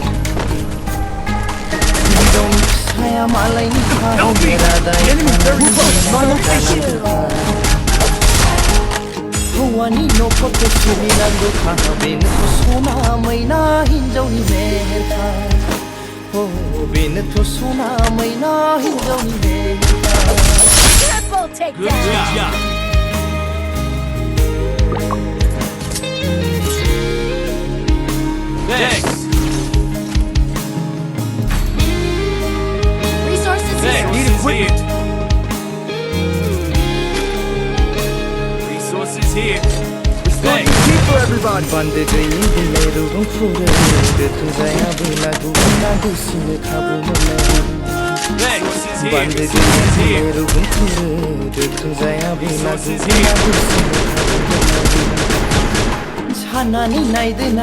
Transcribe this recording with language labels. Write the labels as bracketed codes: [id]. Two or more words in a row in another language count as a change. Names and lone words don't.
[brx] हिन्जावनि फिसाया मालायनिखा रादाय खानानै जानांगौखा हौवानि न'खरखौ सिबिनांगौखा बेनोथ' सना मैना हिन्जावनि मेहेरखा बेनोथ' सना मैना हिन्जावनि मेहेरखा [en] Triple takedown. Thanks. Resources here. Need equipment. Resources here. Restoring people, everybody. [brx] बान्दो गैयै बिलाइ रुगुं खुरो गोथों जायाबोला गुबुना दुसिनो खाबु मोनो [en] Resources here. [brx] बान्दो गैयै [en] Resources [brx] बिलाइ [en] here. [brx] रुगुं खुरो गोथों जायाबोला गुबुना दुसिनो खाबु मोनो साननानै नायदोना